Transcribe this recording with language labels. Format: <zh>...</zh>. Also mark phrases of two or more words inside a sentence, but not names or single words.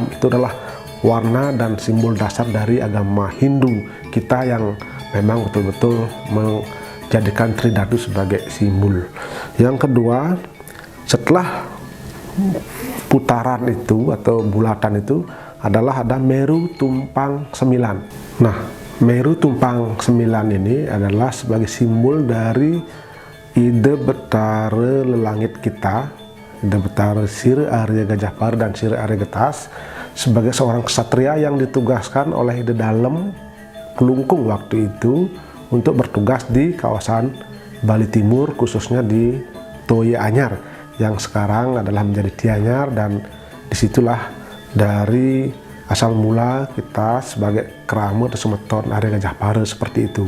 <id>Itu adalah warna dan simbol dasar dari agama Hindu kita yang memang betul-betul menjadikan Tridhatu sebagai simbol. Yang kedua, setelah putaran itu atau bulatan itu adalah ada Meru Tumpang 9. Nah, Meru Tumpang 9 ini adalah sebagai simbol dari ide betara lelangit kita, ide betara Sira Area Gajah Paru dan Sira Area Getas, sebagai seorang ksatria yang ditugaskan oleh ide dalem Kelungkung waktu itu untuk bertugas di kawasan Bali Timur, khususnya di Toye Anyar yang sekarang adalah menjadi Tianyar. Dan disitulah dari asal mula kita sebagai kerama atau semeton Area Gajah Paru seperti itu.</id>